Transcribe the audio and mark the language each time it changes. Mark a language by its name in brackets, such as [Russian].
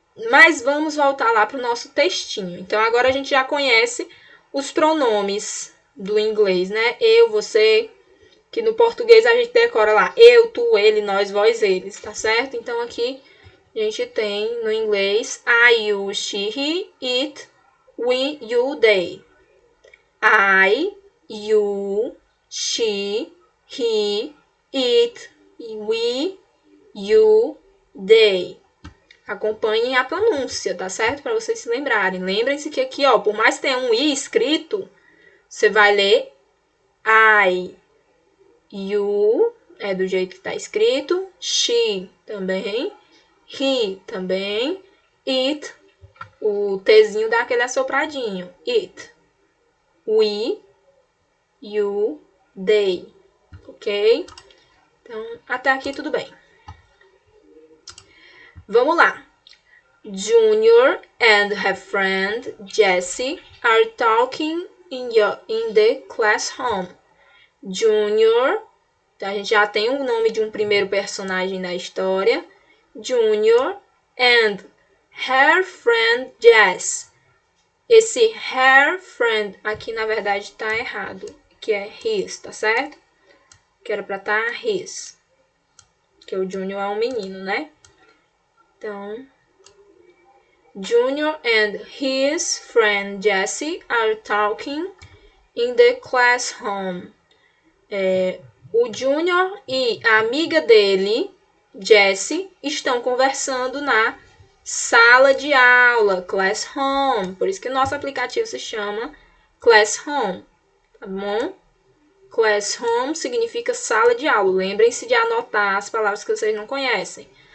[Portuguese] Mas vamos voltar lá para o nosso textinho. Então, agora a gente já conhece os pronomes do inglês, né? Eu, você, que no português a gente decora lá eu, tu, ele, nós, vós, eles, tá certo? Então, aqui a gente tem no inglês [English] I, you, she, he, it, we, you, they. I, you, she, he, it, we, you, they. [Portuguese] Acompanhem a pronúncia, tá certo? Para vocês se lembrarem. Lembrem-se que aqui, ó, por mais que tenha um i escrito, você vai ler I, you, é do jeito que tá escrito, she também, he também, it, o tzinho dá aquele assopradinho, [English] it, we, you, they, [Portuguese] ok? Então, até aqui tudo bem. Vamos lá. [English] Junior and her friend Jessie are talking in the classroom. [Portuguese] Junior, a gente já tem o nome de um primeiro personagem da história. [English] Junior and her friend Jess. [Portuguese] Esse [English] her friend [Portuguese] aqui na verdade está errado, que é his, tá certo? Que era para estar his. Que o Junior é um menino, né? [English] Então, Junior and his friend Jessie are talking in the classroom. [Portuguese] O Junior e a amiga dele, Jessie, estão conversando na sala de aula, classroom. Por isso que o nosso aplicativo se chama Classroom, tá bom? Classroom significa sala de aula. Lembrem-se de anotar as palavras que vocês não conhecem.